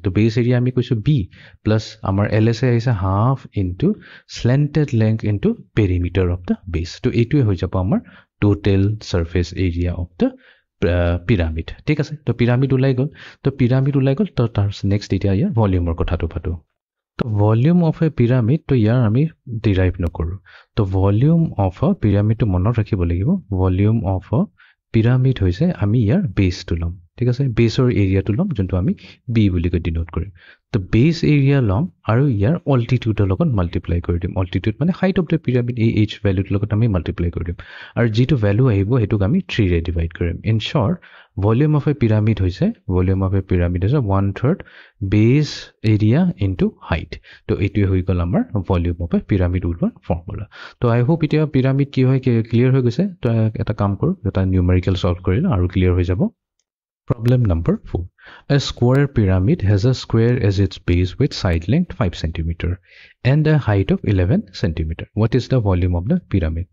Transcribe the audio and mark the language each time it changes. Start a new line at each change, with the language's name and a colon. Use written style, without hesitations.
Assamese: তো base area আমি কৈছো b plus আমাৰ LSA আহিছে
English: half into slanted length into perimeter of the base.
Assamese: তো এইটোৱে হৈ যাব আমাৰ total surface area of the pyramid. ঠিক আছে, তো pyramid ওলাই গ'ল। তো pyramid ওলাই গ'ল, তো তাৰ নেক্সট এতিয়া ইয়াৰ ভলিউমৰ কথাটো পাতো। তো ভলিউম অফ এ পিৰামিড, তো ইয়াৰ আমি ডিৰাইভ নকৰোঁ। তো ভলিউম অফ এ পিৰামিডটো মনত ৰাখিব লাগিব। ভলিউম অফ এ পিৰামিড হৈছে আমি ইয়াৰ বেছটো ল'ম। ঠিক আছে, বেছৰ এৰিয়াটো ল'ম, যোনটো আমি বি বুলি কৈ ডিনোট কৰিম। তো বেছ এৰিয়া ল'ম আৰু ইয়াৰ অল্টিটিউডৰ লগত মাল্টিপ্লাই কৰি দিম। অল্টিটিউড মানে হাইট অফ দ্য পিৰামিড, এই এইচ ভেলুটোৰ লগত আমি মাল্টিপ্লাই কৰি দিম। আৰু যিটো ভেলু আহিব সেইটোক আমি 3ৰে ডিভাইড কৰিম। In short, volume of A pyramid হৈছে 1/3 বেছ এৰিয়া ইনটু হাইট। তো এইটোৱে হৈ গ'ল আমাৰ ভলিউম অফ এ পিৰামিড ওলোৱাৰ ফৰ্মুলা। তো আই হোপ এতিয়া পিৰামিড কি হয় ক্লিয়াৰ হৈ গৈছে। তো এটা কাম কৰোঁ, এটা নিউমেৰিকেল ছল্ভ কৰিলে আৰু ক্লিয়াৰ হৈ যাব।
English: Problem number 4. A square pyramid has a square as its base with side length 5 cm and a height of 11 cm. What is the volume of the pyramid?